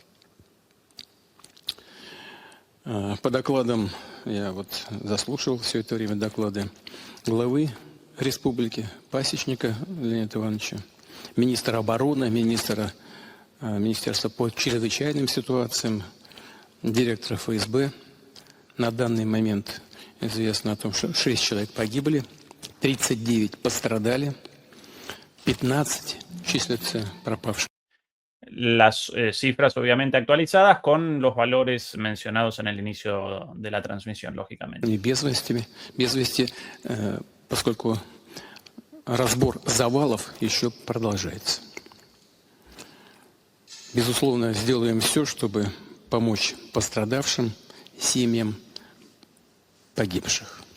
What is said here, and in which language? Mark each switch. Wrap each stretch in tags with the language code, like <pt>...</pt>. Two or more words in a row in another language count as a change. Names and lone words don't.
<ru>По докладам, я вот заслушал все это время доклады главы республики, Пасечника Леонида Ивановича, министра обороны, министерства по чрезвычайным ситуациям, директора ФСБ. На данный момент известно о том, что 6 человек погибли, 39 пострадали, 15 числятся пропавшими.</ru> <es>Las cifras obviamente actualizadas con los valores mencionados en el inicio de la transmisión, lógicamente.</es> <ru>И без вести, поскольку разбор завалов еще продолжается. Безусловно, сделаем все, чтобы помочь пострадавшим, семьям погибших.</ru>